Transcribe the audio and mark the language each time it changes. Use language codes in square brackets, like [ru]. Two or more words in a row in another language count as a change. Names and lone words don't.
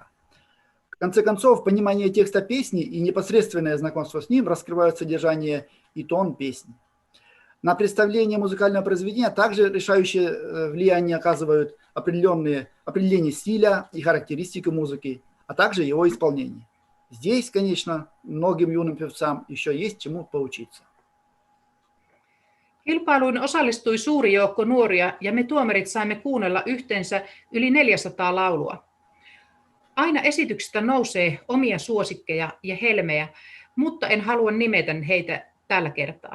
[ru] В конце концов, понимание текста песни и непосредственное знакомство с ним раскрывают содержание и тон песни. На представление музыкального произведения также решающее влияние оказывают определение стиля и характеристики музыки, а также его исполнение. Здесь, конечно, многим юным певцам еще есть чему поучиться. [fi] Kilpailuun osallistui suuri joukko nuoria ja me tuomarit saimme kuunnella yhteensä yli 400 laulua. Aina esityksestä nousee omia suosikkeja ja helmejä, mutta en halua nimetä heitä tällä kertaa.